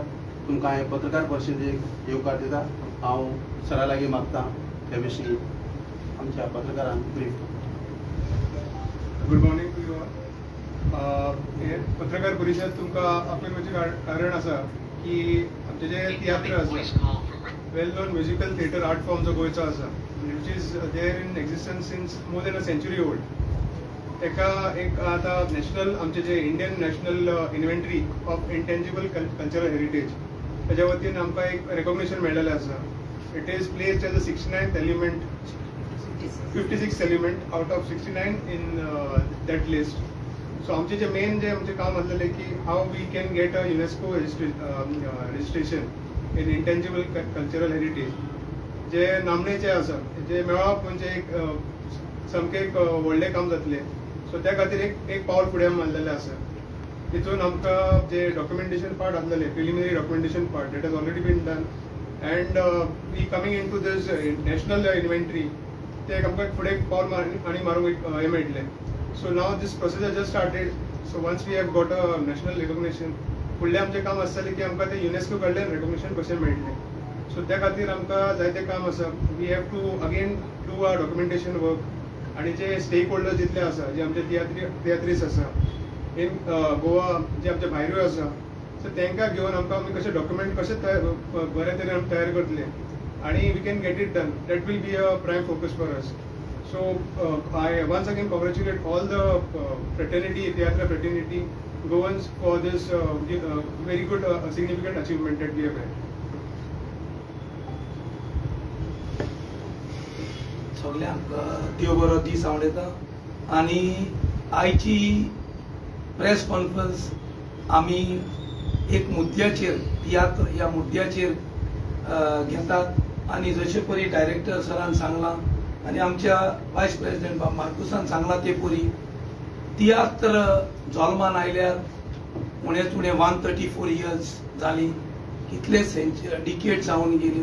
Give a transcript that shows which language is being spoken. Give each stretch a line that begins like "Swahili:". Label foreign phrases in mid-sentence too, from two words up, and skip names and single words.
Konkani: तुमकां हे पत्रकार परिशदेक येवकार दिता. हांव सरा लागीं मागतां हे विशीं आमच्या पत्रकारांक ब्रीफ.
English: Good morning to you all.
Konkani: हे पत्रकार परिशद तुमकां आपल्याचें कारण आसा की आमचे जे तियात्र आसा
English: well known musical theatre art form
Konkani: जो गोंयचो आसा
English: which is there in existence since more than a century old.
Konkani: तेका एक आतां नॅशनल आमचे जे
English: Indian National Inventory of Intangible Cultural Heritage
Konkani: तेज्या वतीन आमकां एक रेकॉग्निशन मेळिल्लें आसा.
English: It is placed as a 69th element 56th element out of 69 in that list.
Konkani: सो आमचे जे मेन जे आमचे काम आसलेलें की
English: how we can get a UNESCO registration in intangible cultural heritage
Konkani: जे नामनेचे आसा जे मेळप म्हणजे एक सामकें एक व्हडलें काम जातलें. सो त्या खातीर एक पावल फुडें मारलेलें आसा. तितून आमकां जे डॉक्युमेंटेशन पार्ट आसलेलें
English: preliminary documentation
Konkani: पार्ट
English: that has already been done and we coming in to this national inventory
Konkani: ते आमकां फुडें एक पावल आनी मारूंक हें मेळटलें.
English: So now this process has just started. So once we have got a national recognition
Konkani: फुडलें आमचें काम आसतलें की आमकां तें युनेस्को कडल्यान रिकॉग्निशन कशें मेळटलें. सो त्या खातीर आमकां जायतें काम आसा.
English: We have to again do a documentation work
Konkani: आणि जे
English: stake holders
Konkani: जितले आसा जे आमचे तियात्रीस्ट आसा इन गोवा जे आमचे भायरूय आसा सो तांकां घेवन आमकां आमी कशें डॉक्युमेंट कशें बरे तरेन आमी तयार करतले आणि
English: we can get it done. That will be a prime focus for us. So I once again congratulate all the fraternity, theatre fraternity Goans for this very good significant achievement that we have had.
Konkani: सगळ्यांक देव बरो दीस आवडटा आणि आयची
English: press conference
Konkani: आमी एक मुद्द्याचेर तियात्र ह्या मुद्द्याचेर घेतात आणि जशे परी डायरेक्टर सरान सांगला आणि आमच्या व्हायस प्रेसिडेंट मार्कुसान सांगला ते परी तियात्र जल्मान आयल्यार उणेच उणें 134 इयर्स जाली, कितले डिकेड जावन गेली.